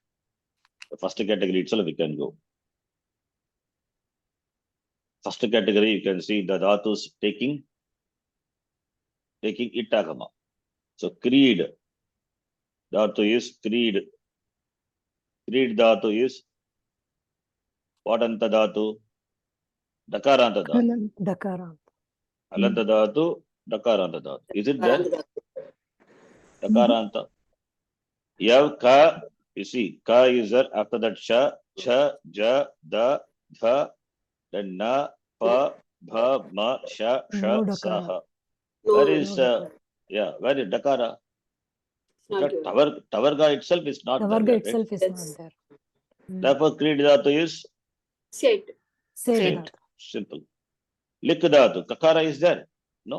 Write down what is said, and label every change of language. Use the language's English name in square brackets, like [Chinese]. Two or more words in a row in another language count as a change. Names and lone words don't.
[English] The first category itself we can go. First category you can see the dhatus taking itagama. So creed dhatu is creed. Creed dhatu is what [Sanskrit] अन्त धातु? दकारान्त धातु. Dakaranta. हलन्त धातु, दकारान्त धातु. [English] Is it there? [Sanskrit] दकारान्त। याव क, [English] you see, ka is there. After that, [Sanskrit] श, च, ज, द, ध, then न, प, भ, म, श, [English] No sha, dakara. saha. No, Where no, is, dakara. where is dakara? not That given. tavarga itself is not there. Tavarga Right? itself is Yes. not there. Therefore, creed dhatu is Said. Say said. that. Simple. [Sanskrit] लिक् धातु, [English] kakara is there? No.